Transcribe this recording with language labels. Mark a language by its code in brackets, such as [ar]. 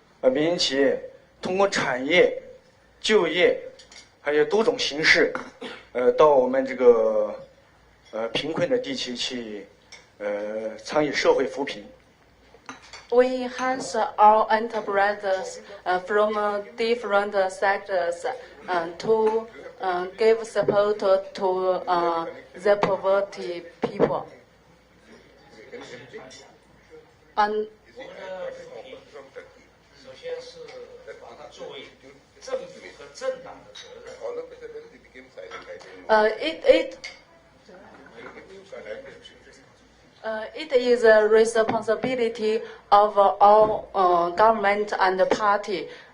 [zh] 民营企业通过产业、就业，还有多种形式，到我们这个贫困的地区去，参与社会扶贫。 [en] We enhance our enterprises from different sectors to give support to the poverty people. And [zh] 我们的扶贫，首先是把它作为政府和政党的责任。 [en] All of a sudden they became silent. I didn't know. It is a responsibility of all government and party.